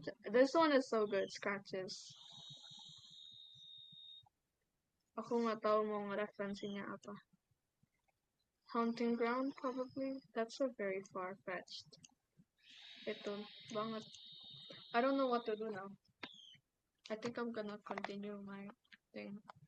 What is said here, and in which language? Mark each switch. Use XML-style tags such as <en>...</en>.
<en>This one is so good, Scratches.</en> <id>Aku nggak tahu mau ngereferensinya apa.</id> <en>Haunting Ground probably. That's so very far-fetched.</en> <id>Itu banget.</id> <en>I don't know what to do now. I think I'm gonna continue my thing.</en>